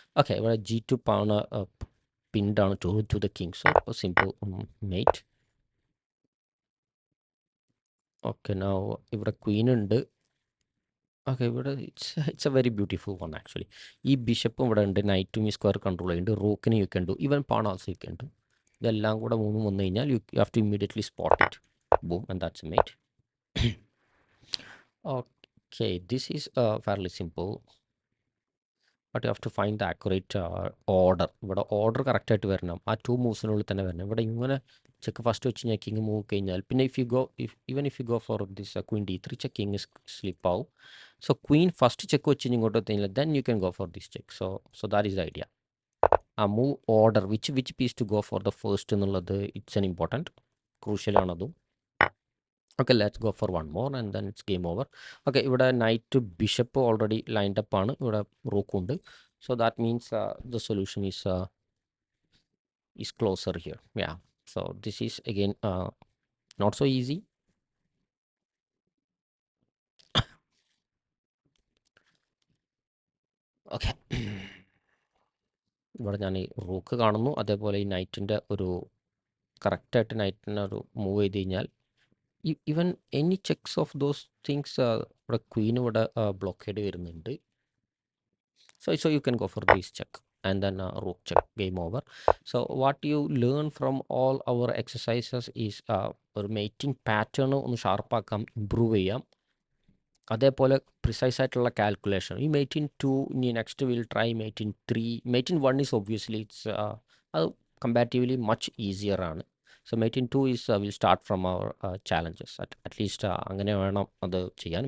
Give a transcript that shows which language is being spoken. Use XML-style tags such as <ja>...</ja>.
<en>Okay, where g2 pawn pinned down to the king. So a simple mate. Okay, now</en> <ml>ഇവിടെ</ml> <en>queen</en> <ml>ഉണ്ട്.</ml> <en>okay,</en> <ml>ഇവിടെ</ml> <en>It's a very beautiful one actually.</en> <ml>ഈ ബിഷപ്പും ഇവിടെ ഉണ്ട്, നൈറ്റും ഈ square control ചെയ്യുന്നുണ്ട്, റൂക്കിനെ</ml> <en>You can do, even pawn also you can do.</en> <ml>ഇതെല്ലാം കൂടെ മൂന്നും വന്നു കഴിഞ്ഞാൽ</ml> <en>You have to immediately spot it. Boom, and that's a mate. Okay, this is fairly simple, but you have to find the accurate order.</en> <ml>ഇവിടെ order കറക്റ്റായിട്ട് വരണം, ആ 2 മൂവ്സിനുള്ളിൽ തന്നെ വരണം. ഇവിടെ ഇങ്ങനെ ചെക്ക് ഫസ്റ്റ് വെച്ച് കഴിഞ്ഞാൽ കിങ് മൂവ് കഴിഞ്ഞാൽ പിന്നെ</ml> <en>if you go for this</en> <ml>Queen d3 check, king slip ആവും.</ml> <en>So queen first check</en> <ml>വെച്ച് ഇങ്ങോട്ട് എത്തിയില്ല,</ml> <en>then you can go for this check. So that is the idea. Move order, which piece to go for the first</en> <ml>എന്നുള്ളത്</ml> <en>it's an important, crucial</en> <ml>ആണതും.</ml> <en>Okay, let's go for one more and then it's game over.</en> <ml>Okay, ഇവിടെ night bishop</ml> <en>already lined up</en> <ml>ആണ്, ഇവിടെ rook ഉണ്ട്.</ml> <en>So that means the solution is closer here. Yeah, so this is again not so easy. Okay.</en> <ml>ഇവിടെ ഞാൻ ഈ rook കാണുന്നു, അതേപോലെ ഈ നൈറ്റിൻ്റെ ഒരു കറക്റ്റായിട്ട് നൈറ്റിനെ ഒരു മൂവ് ചെയ്ത് കഴിഞ്ഞാൽ</ml> <en>even any checks of those things</en> <ml>ഇവിടെ ക്വീൻ ഇവിടെ ബ്ലോക്കേഡ് വരുന്നുണ്ട്.</ml> <en>So you can go for this check and then rook check, game over. So what you learn from all our exercises is</en> <ml>ഒരു mating pattern ഒന്ന് ഷാർപ്പാക്കാം, improve ചെയ്യാം. അതേപോലെ precise ആയിട്ടുള്ള calculation. ഈ മെയ്റ്റിൻ 2 ഇനി</ml> <en>Next will try mate in 3.</en> <ml>മെയ്റ്റിൻ 1</ml> <en>is obviously</en> <ml>അത്</ml> <en>comparatively much easier</en> <ml>ആണ്.</ml> <en>So mate in 2 is will start from our challenges.</en> <ml>At least അങ്ങനെ വേണം അത് ചെയ്യാൻ.</ml>